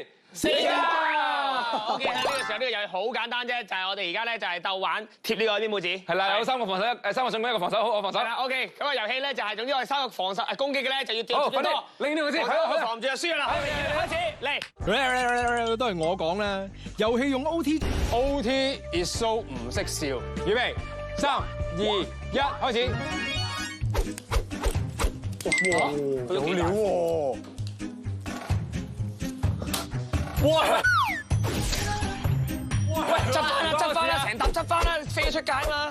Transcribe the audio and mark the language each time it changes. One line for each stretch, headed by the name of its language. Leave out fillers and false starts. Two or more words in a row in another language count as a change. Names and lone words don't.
Cantonese: 4 家。OK，呢個時候呢個遊戲好簡單啫，就係我哋而家咧就係鬥玩貼呢個黏帽紙。係啦，有3個防守，3個進攻，1個防守，好，我防守。係啦 ，OK，咁個遊戲咧就係總之我哋3個防守攻擊嘅咧就要掉最多。拎呢個先，我防住就輸啦。開始嚟。都係我講啦。遊戲用
English: OT is so
Cantonese: 唔識笑。預備，3、2、1，開始。哇，有料喎！哇！喂，執翻啦，成沓執翻啦，飛咗出界啊嘛！